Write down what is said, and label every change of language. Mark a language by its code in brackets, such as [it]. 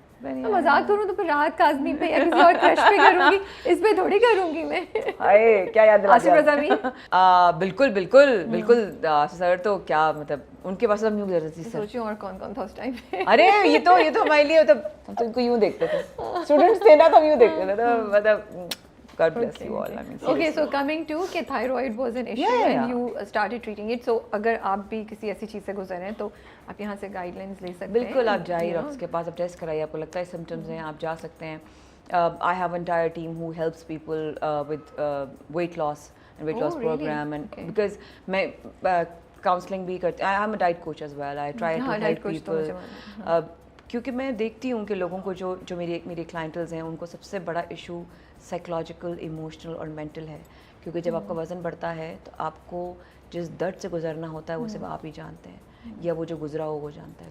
[ur] میں مذاق کروں تو پھر راحت کاظمی پہ یا کسی اور کرش پہ کروں گی, اس پہ تھوڑی کروں گی میں. ہائے کیا یاد دلا دیا. آصف رضا بھی بالکل بالکل بالکل سر, تو کیا مطلب ان کے پاس ہم یوں گزرتی تھی. سوچیں اور کون کون تھا اس ٹائم پہ. ارے یہ تو ہمارے لیے مطلب ہم تو ان کو یوں دیکھتے تھے, اسٹوڈنٹس تھے نا, تو ہم یوں دیکھتے تھے. تو مطلب [en] God bless you all. I mean, okay, so coming to کہ thyroid was an issue and you started treating it. [ur] So اگر آپ بھی کسی ایسی چیز سے گزر رہے ہیں تو آپ یہاں سے گائیڈ لائنس لے سکتے ہیں. بالکل, آپ جائیے ڈاکٹر کے پاس, آپ ٹیسٹ کرائیے, آپ کو لگتا ہے سمٹمز ہیں, آپ جا سکتے ہیں. [en] I have an entire team who helps people with weight loss and weight loss program, and because میں counseling [ur] بھی کرتی, [en] I am a diet coach as well. I try to help people. [ur] کیونکہ میں دیکھتی ہوں کہ لوگوں کو جو میری کلائنٹلز ہیں ان کو سب سے بڑا ایشو سائیکولوجیکل, ایموشنل اور مینٹل ہے. کیونکہ جب آپ کا وزن بڑھتا ہے تو آپ کو جس درد سے گزرنا ہوتا ہے وہ صرف آپ ہی جانتے ہیں, یا وہ جو گزرا ہو وہ جانتا ہے.